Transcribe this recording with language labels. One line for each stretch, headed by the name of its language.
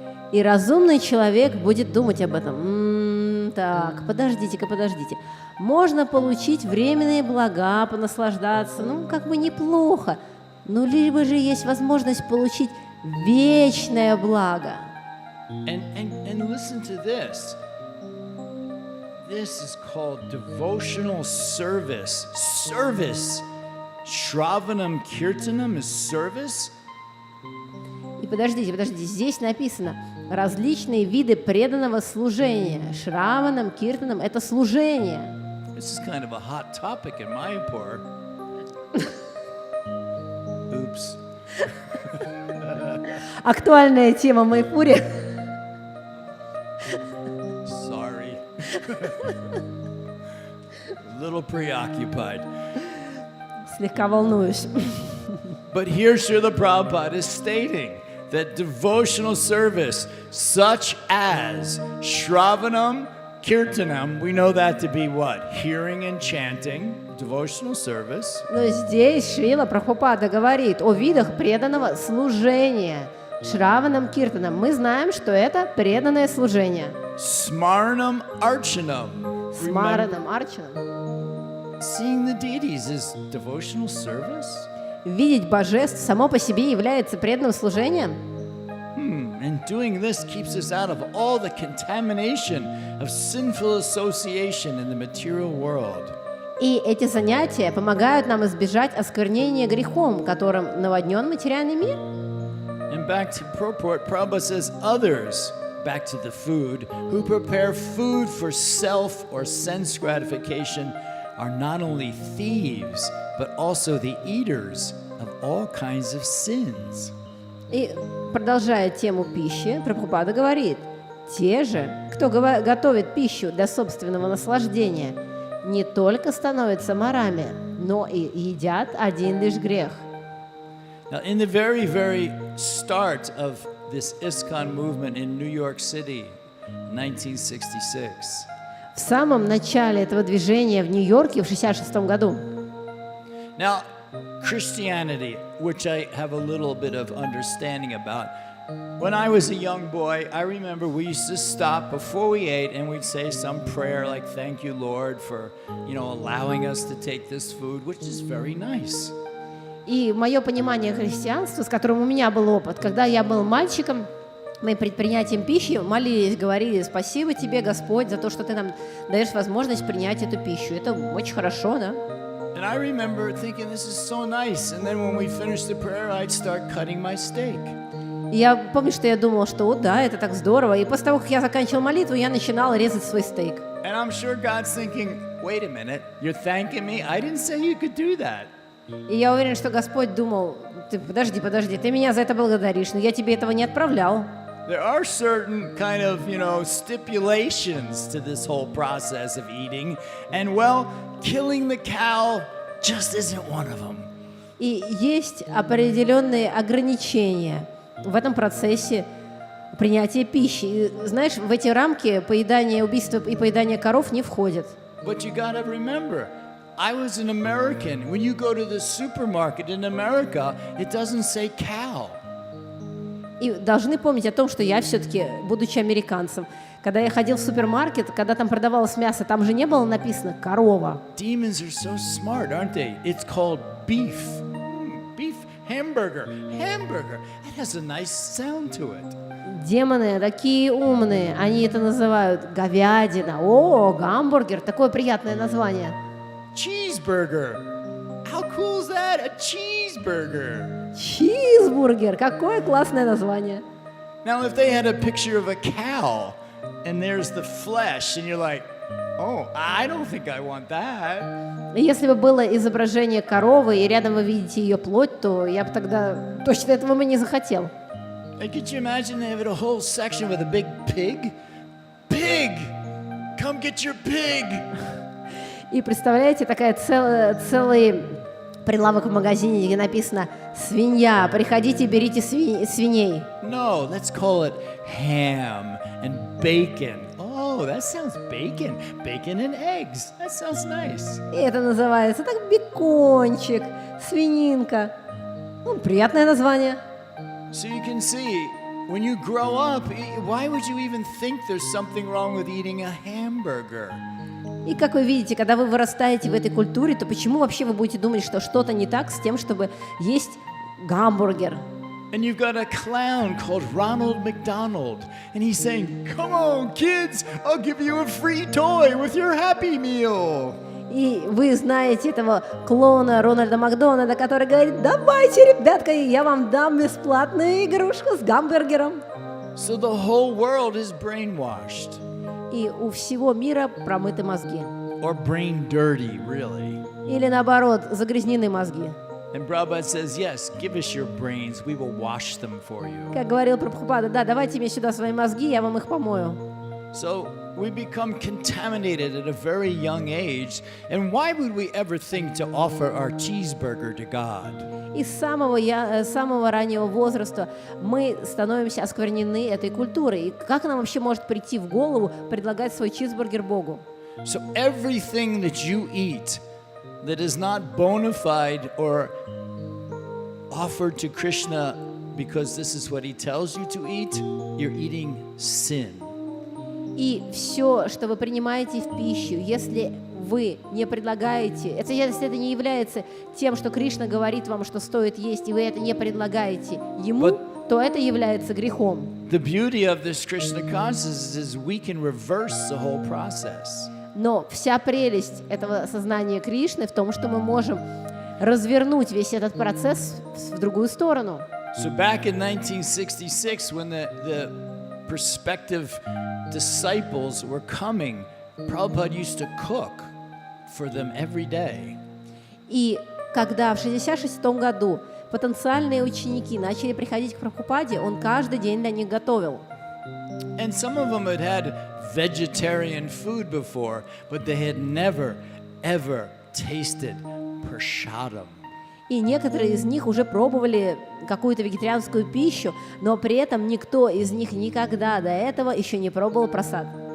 Russian: И разумный человек будет думать об этом. Так, подождите. Можно получить временные блага, понаслаждаться, как бы неплохо. Но либо же есть возможность получить вечное благо.
English: And listen to this. This is called devotional service. Service. Shravanam Kirtanam is service.
Russian: И подождите, здесь написано различные виды преданного служения. Шраванам, киртанам – это служение.
English: This is kind of a hot topic in Mayapur. Oops.
Russian: Актуальная тема в Майпуре.
English: Sorry. A little preoccupied.
Russian: Слегка волнуюсь.
English: But here Srila Prabhupada is stating that devotional service, such as Shravanam, Kirtanam, we know that to be what? Hearing and chanting, devotional service.
Russian: Но здесь Шрила Прабхупада говорит о видах преданного служения. Шраванам, киртанам. Мы знаем, что это преданное служение.
Sanskrit: Smaranam, Archanam. Смаранам, арчанам.
English: Seeing the deities is devotional service?
Russian: Видеть божеств само по себе является преданным служением.
English: And doing this keeps us out of all the contamination of sinful association in the material world.
Russian: И эти занятия помогают нам избежать осквернения грехом, которым наводнен материальный мир.
English: And back to purport, Prabhupada says others, back to the food, who prepare food for self or sense gratification are not only thieves, but also the eaters of all kinds of sins.
Russian: И продолжая тему пищи, Прабхупада говорит, те же, кто готовит пищу для собственного наслаждения, не только становятся ворами, но и едят один лишь грех.
English: Now, in the very, very start of this ISKCON movement in New York City, 1966,
Russian: В самом начале этого движения в Нью-Йорке в 1966 году
English: now, Christianity, which I have a little bit of understanding about, when I was a young boy, I remember we used to stop before we ate and we'd say some prayer like, "Thank you, Lord, for, allowing us to take this food," which is very nice.
Russian: И мое понимание христианства, с которым у меня был опыт, когда я был мальчиком, мы перед принятием пищи молились, говорили: «Спасибо тебе, Господь, за то, что ты нам даешь возможность принять эту пищу». Это очень хорошо, да?
English: And I remember thinking, this is so nice. And then when we finished the prayer, I'd start cutting my steak.
Russian: И я помню, что я думала, что вот да, это так здорово. И после того, как я заканчивала молитву, я начинала резать свой стейк.
English: And I'm sure God's thinking, wait a minute, you're thanking me? I didn't say you could do that.
Russian: И я уверен, что Господь думал: подожди, ты меня за это благодаришь, но я тебе этого не отправлял.
English: There are certain kind of, stipulations to this whole process of eating. And well, killing the cow just isn't one of them.
Russian: И есть определенные ограничения в этом процессе принятия пищи. И, знаешь, в эти рамки поедание, убийство и поедание коров не входят.
English: But you gotta remember, I was an American. When you go to the supermarket in America, it doesn't say cow.
Russian: И должны помнить о том, что я все-таки, будучи американцем, когда я ходил в супермаркет, когда там продавалось мясо, там же не было написано «корова».
English: Demons are so smart, aren't they? It's called beef. Beef hamburger. Hamburger. It has a nice sound to it.
Russian: Демоны такие умные, они это называют говядина. О, гамбургер, такое приятное название.
English: Cheeseburger. How cool is that? A cheeseburger.
Russian: Чизбургер, какое классное название.
English: Now, if they had a picture of a cow and there's the flesh, and you're like, oh, I don't think I want that.
Russian: Если бы было изображение коровы, и рядом вы видите ее плоть, то я бы тогда точно этого бы не захотел.
English: And could you imagine they have a whole section with a big pig? Pig! Come get your pig!
Russian: И представляете, такая целый прилавок в магазине, где написано «Свинья, приходите, берите свиней».
English: No, let's call it ham and bacon. Oh, that sounds bacon. Bacon and eggs. That sounds nice.
Russian: И это называется так бекончик, свининка. Приятное название.
English: So you can see, when you grow up, why would you even think there's something wrong with eating a hamburger?
Russian: И как вы видите, когда вы вырастаете в этой культуре, то почему вообще вы будете думать, что что-то не так с тем, чтобы есть гамбургер?
English: And you've got a clown called Ronald McDonald, and he's saying, "Come on, kids, I'll give you a free toy with your Happy Meal."
Russian: И вы знаете этого клоуна Рональда Макдональда, который говорит: давайте, ребятка, я вам дам бесплатную игрушку с гамбургером.
English: So the whole world is brainwashed.
Russian: И у всего мира промыты мозги.
English: Or brain dirty, really.
Russian: Или наоборот, загрязнены мозги.
English: And Prabhupada says, yes, give us your brains, we will wash them for you.
Russian: Как говорил Прабхупада, да, давайте мне сюда свои мозги, я вам их помою.
English: So we become contaminated at a very young age. And why would we ever think to offer our cheeseburger to God?
Russian: И с самого раннего возраста мы становимся осквернены этой культурой. И как нам вообще может прийти в голову предлагать свой чизбургер Богу?
English: So everything that you eat that is not bona fide or offered to Krishna because this is what he tells you to eat, you're eating sin.
Russian: И все, что вы принимаете в пищу, если вы не предлагаете, если это не является тем, что Кришна говорит вам, что стоит есть, и вы это не предлагаете ему, то это является грехом.
English: The beauty of this Krishna consciousness is we can reverse the whole process.
Russian: Но вся прелесть этого сознания Кришны в том, что мы можем развернуть весь этот процесс в другую сторону.
English: So back in 1966, when the prospective disciples were coming, Prabhupada used to cook for them every day.
Russian: И когда в 1966 году потенциальные ученики начали приходить к Прабхупаде, он каждый день для них готовил.
English: And some of them had had vegetarian food before, but they had never, ever tasted prasadam.
Russian: И некоторые из них уже пробовали какую-то вегетарианскую пищу, но при этом никто из них никогда до этого еще не пробовал прасад.